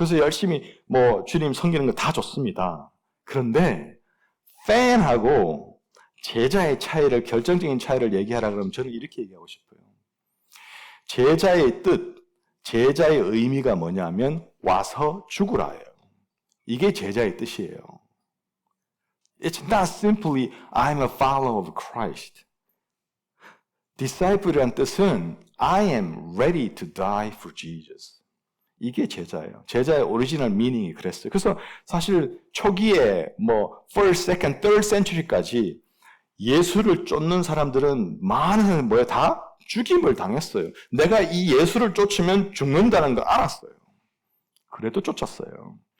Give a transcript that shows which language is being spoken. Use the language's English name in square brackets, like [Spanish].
[Korean] 그래서 열심히 주님 섬기는 거 다 좋습니다. 그런데 팬하고 제자의 차이를, 결정적인 차이를 얘기하라 그러면 저는 이렇게 얘기하고 싶어요. 제자의 뜻, 제자의 의미가 뭐냐면 와서 죽으라예요. 이게 제자의 뜻이에요. [English] It's not simply I'm a follower of Christ. [Korean] Disciple이라는 뜻은 [English] I am ready to die for Jesus. [Korean] 이게 제자예요. 제자의 오리지널 미닝이 그랬어요. 그래서 사실 초기에 [English] first, second, third century [Korean] 까지 예수를 쫓는 사람들은 많은 다 죽임을 당했어요. 내가 이 예수를 쫓으면 죽는다는 걸 알았어요. 그래도 쫓았어요.